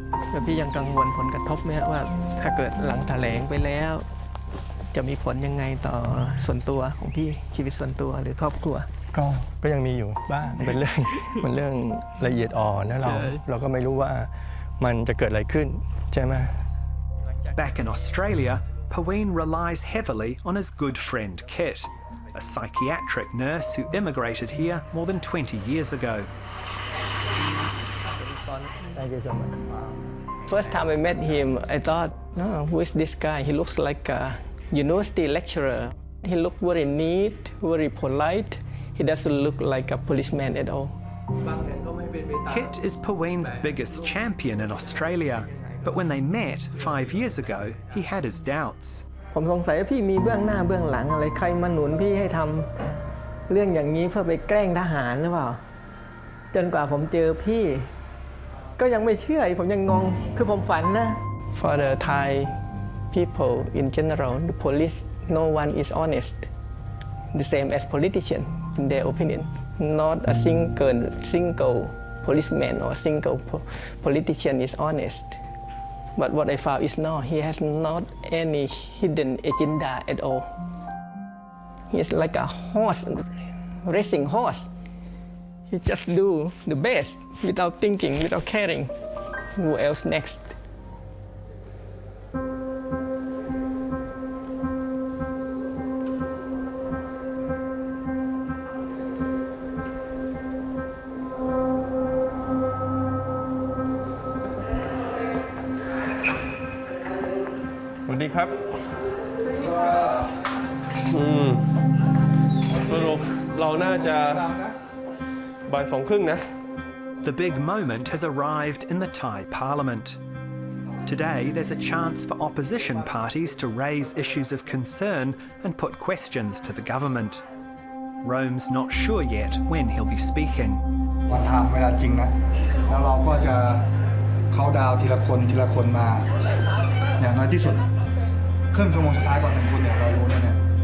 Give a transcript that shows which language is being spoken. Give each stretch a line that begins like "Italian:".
Thai: แล้วพี่ยังกังวลผลกระทบไหมว่าถ้าเกิดหลังแถลงไปแล้วจะมีผลยังไงต่อส่วนตัวของพี่ชีวิตส่วนตัวหรือครอบครัว ก็ยังมีอยู่บ้างเป็นเรื่องละเอียดอ่อนนะเราก็ไม่รู้ว่ามันจะเกิดอะไรขึ้นใช่ไหม
English: Back in Australia, Pawin relies heavily on his good friend Kit, a psychiatric nurse who immigrated here more than 20 years ago. Thank you so much. First time I met him, I thought, oh, who is this guy? He looks like a university lecturer. He looked very neat, very polite. He doesn't look like a policeman at all. Kit is Pawin's biggest champion in Australia, but when they met 5 years ago, he had his doubts.
Thai: ผมสงสัยว่าพี่มีเบื้องหน้าเบื้องหลังอะไรใครมาหนุนพี่ให้ทำเรื่องอย่างนี้เพื่อไปแกล้งทหารหรือเปล่าจนกว่าผมเจอพี่ก็ยังไม่เชื่อผมยังงงคือผมฝันนะ
English: For the Thai people in general, the police, no one is honest. The same as politician, in their opinion. Not a single policeman or single politician is honest. But what I found is no, he has not any hidden agenda at all. He is like a horse, racing horse. He just do the best without thinking, without caring who else next.
Thai: สวัสดีครับสรุปเราน่าจะบ่ายสองครึ่งนะ
English: The big moment has arrived in the Thai Parliament. Today, there's a chance for opposition parties to raise issues of concern and put questions to the government. Rome's not sure yet when he'll be speaking.
Thai: วันทำเวลาจริงนะแล้วเราก็จะเข้าดาวทีละคนมาอย่างน้อยที่สุดครึ่งชั่วโมงสุดท้ายก่อนถึงคุณเนี่ยเรารู้เนี่ย